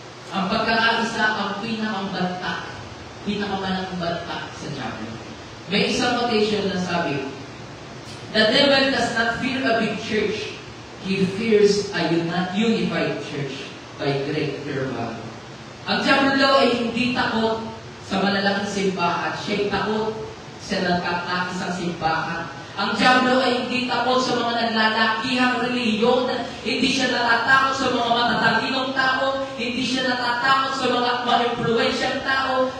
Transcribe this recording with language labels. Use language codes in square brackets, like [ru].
[tl] Ang pagkakaisa ang pinakamanang banta sa diablo. May isang quotation na sabi, [en] the devil does not fear a big church. He fears a unified church by great fervor. [tl] Ang diablo ay hindi takot sa malalaking simbahan. Siya'y takot sa nagkakaisang simbahan. Ang diablo ay hindi takot sa mga nanlalakihang reliyon. Hindi siya natatakot sa mga matatalinong tao. Hindi siya natatakot sa mga ma-influensyang tao.